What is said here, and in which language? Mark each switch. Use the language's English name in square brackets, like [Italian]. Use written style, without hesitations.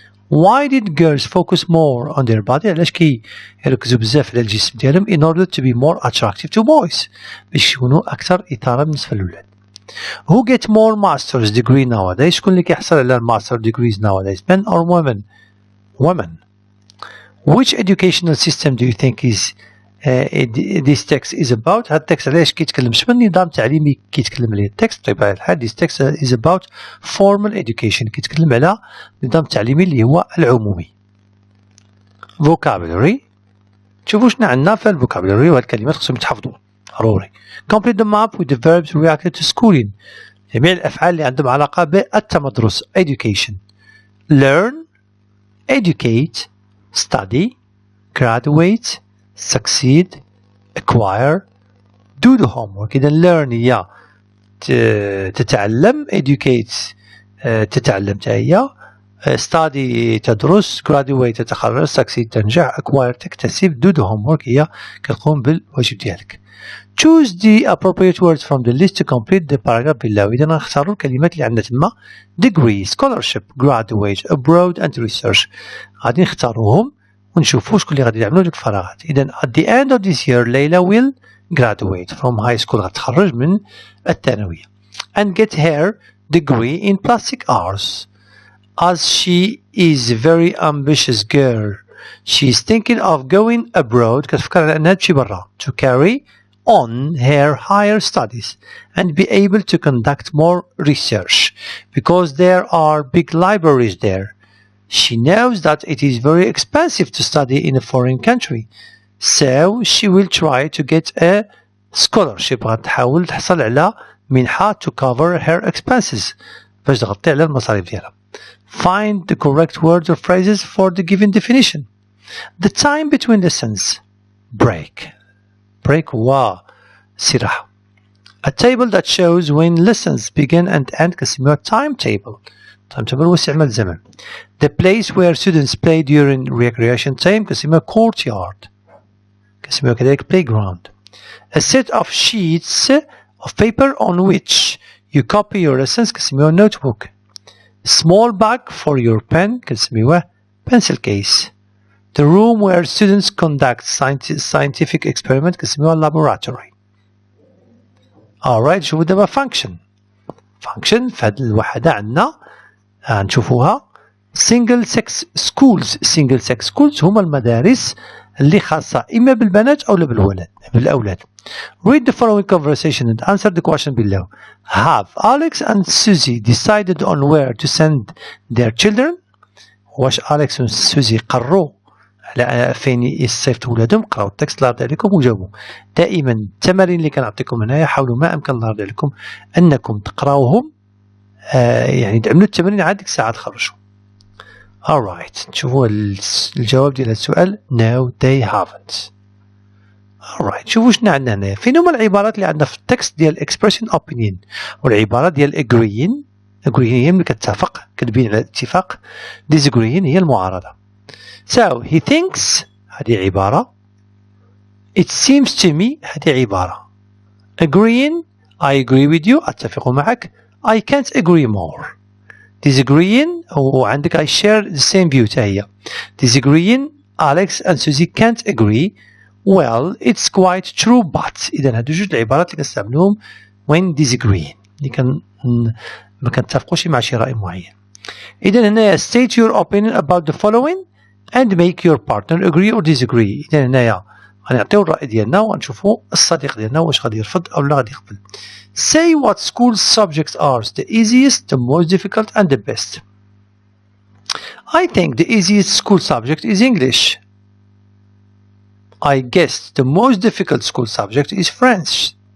[English] Why did girls focus more on their body؟ [Arabic] علاش كيركزوا بزاف على الجسم ديالهم [English] in order to be more attractive to boys [Arabic] باش يكونوا أكثر إثارة بالنسبة للولاد. [English] Who get more master's degree nowadays؟ [Arabic] شكون اللي كيحصل على [English] master degrees nowadays؟ Men or women؟ Women. Which educational system do you think is this text is about؟ [Arabic] هاد التكست علاش كيتكلم؟ شنو النظام التعليمي كيتكلم عليه التكست؟ بطبيعة الحال [English] this text is about formal education [Arabic] كيتكلم على النظام التعليمي اللي هو العمومي. vocabulary شوفوا شنو عندنا في الفوكابولري وهاد الكلمات خصهم يتحفظوا ضروري. [English] complete the map with the verbs related to schooling [Arabic] جميع الأفعال اللي عندهم علاقة بالتمدرس [English] education. learn, educate, study, graduate, succeed, acquire, do the homework. [Arabic] إذا learn هي تتعلم, educate تتعلم هي, study تدرس, graduate تتخرج, succeed تنجح, acquire تكتسب, do the homework هي كتقوم بالواجب ديالك. [English] Choose the appropriate words from the list to complete the paragraph below. [Arabic] إذا نختاروا الكلمات اللي عندنا تما degree, scholarship, graduate, abroad and research. غادي نختاروهم ونشوفوا شكون اللي غادي يعملوا ديك الفراغات. [English] إذا at the end of this year Layla will graduate from high school [Arabic] غتخرج من الثانوية [English] and get her degree in plastic arts. As she is a very ambitious girl, she is thinking of going abroad [Arabic] كتفكر على أنها تمشي برا [English] to carry on her higher studies and be able to conduct more research because there are big libraries there. She knows that it is very expensive to study in a foreign country, so she will try to get a scholarship. [Arabic] غتحاول تحصل على منحة [English] to cover her expenses [Arabic] باش تغطي على المصاريف ديالها. [English] Find the correct words or phrases for the given definition. The time between lessons. Break. [Arabic] Break هو استراحة. [English] A table that shows when lessons begin and end كنسميوها timetable. [Arabic] timetable هو استعمال الزمن. [English] The place where students play during recreation time كنسميوها courtyard. [Arabic] كنسميوها كذلك playground. [English] A set of sheets of paper on which you copy your lessons كنسميوها notebook. Small bag for your pen كنسميوها pencil case. The room where students conduct scientific experiment كنسميوها laboratory. [Arabic] Alright, شوفوا دابا function. Function في هذه الوحدة عندنا نشوفوها single sex schools. single sex schools هما المدارس اللي خاصة إما بالبنات أو بالأولاد. [English] Read the following conversation and answer the question below. Have Alex and Susie decided on where to send their children? [Arabic] واش أليكس وسوزي قرروا على فين يصيفطوا ولادهم؟ قراو التكست الله يرضي عليكم وجاوبوا. دائما التمارين اللي كنعطيكم هنايا حاولوا ما أمكن الله يرضي عليكم أنكم تقراوهم يعني تعملوا التمارين عاد ديك الساعة تخرجوا. Alright, نشوفوا الجواب ديال السؤال. [English] No, they haven't. [Arabic] Alright, شوفوا شنو عندنا هنايا. فين هما العبارات اللي عندنا في التكست ديال expression opinion والعبارة ديال agreeing. agreeing هي ملي كتتفق كتبين على الاتفاق. disagreeing هي المعارضة. [English] So he thinks [Arabic] هذه عبارة. [English] It seems to me هذه عبارة. Agreeing I agree with you [Arabic] أتفق معك. [English] I can't agree more. disagreeing وعندك I share the same view تا هي. disagreeing Alex and Susie can't agree. well it's quite true but. [Arabic] إذا هادو جوج العبارات اللي كنستعملوهم [English] when disagreeing [Arabic] اللي ما كنتفقوش مع شي رأي معين. [English] إذا هنايا state your opinion about the following and make your partner agree or disagree. [Arabic] إذا هنايا غنعطيو الرأي ديالنا وغنشوفوا الصديق ديالنا واش غادي يرفض أو لا غادي يقبل. [English] say what school subjects are the easiest, the most difficult and the best. I think the easiest school subject is English. I guess the most difficult school subject is French.